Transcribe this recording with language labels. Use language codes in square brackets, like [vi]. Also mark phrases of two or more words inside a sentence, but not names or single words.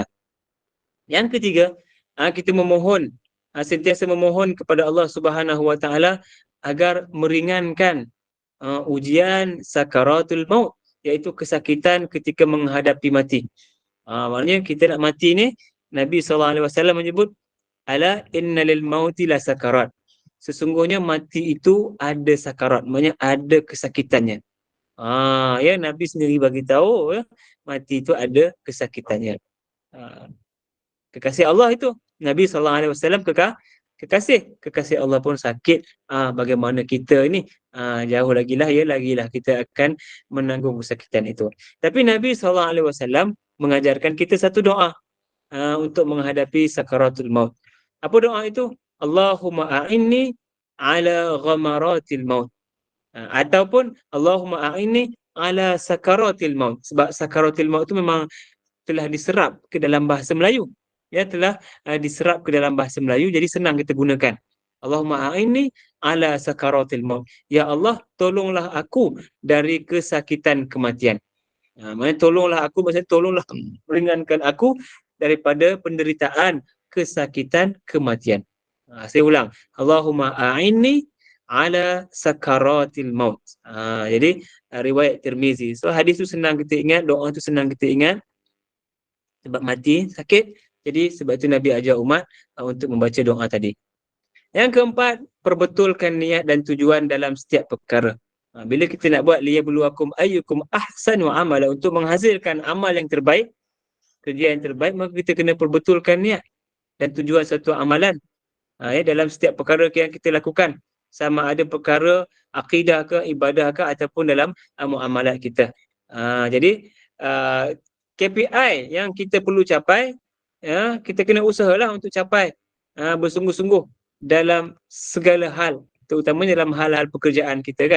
[ms] Yang ketiga, kita memohon, sentiasa memohon kepada Allah [ar] سبحانه وتعالى [ms] agar meringankan ujian [ar] سكرات الموت, [ms] iaitu kesakitan ketika menghadapi mati. Maknanya kita nak mati ni, Nabi SAW menyebut, [ar] ألا إن للموت لسكرات. [ms] Sesungguhnya mati itu ada sakarat, maknanya ada kesakitannya. Ya, Nabi sendiri bagi tahu, ya, mati itu ada kesakitannya. Kekasih Allah itu, Nabi SAW kekasih Allah pun sakit. Bagaimana kita ini, jauh lagilah kita akan menanggung kesakitan itu. Tapi Nabi SAW mengajarkan kita satu doa untuk menghadapi [ar] سكرات الموت. [ms] Apa doa itu? [ar] اللهم أعني على غمرات الموت. Ataupun اللهم أعني على سكرات الموت. [ms] Sebab [ar] سكرات الموت [ms] itu memang telah diserap ke dalam bahasa Melayu. Ya, telah diserap ke dalam bahasa Melayu, jadi senang kita gunakan. [ar] اللهم أعني على سكرات الموت. [ms] Ya Allah, tolonglah aku dari kesakitan kematian. Maksudnya tolonglah aku, maksudnya tolonglah meringankan aku daripada penderitaan kesakitan kematian. Saya ulang. [ar] اللهم أعني على سكرات الموت. [ms] Jadi riwayat Tirmizi. So hadis tu senang kita ingat, doa tu senang kita ingat. Sebab mati, sakit. Jadi sebab itu Nabi ajar umat untuk membaca doa tadi. Yang keempat, perbetulkan niat dan tujuan dalam setiap perkara. Bila kita nak buat [ar] ليبلوكم أيكم أحسن عملا, [ms] untuk menghasilkan amal yang terbaik, kerja yang terbaik, maka kita kena perbetulkan niat dan tujuan satu amalan dalam setiap perkara yang kita lakukan, sama ada perkara akidah ke, ibadah ke, ataupun dalam muamalat kita. Jadi KPI yang kita perlu capai ya, kita kena usahalah untuk capai, bersungguh-sungguh dalam segala hal, terutamanya dalam hal-hal pekerjaan kita kan.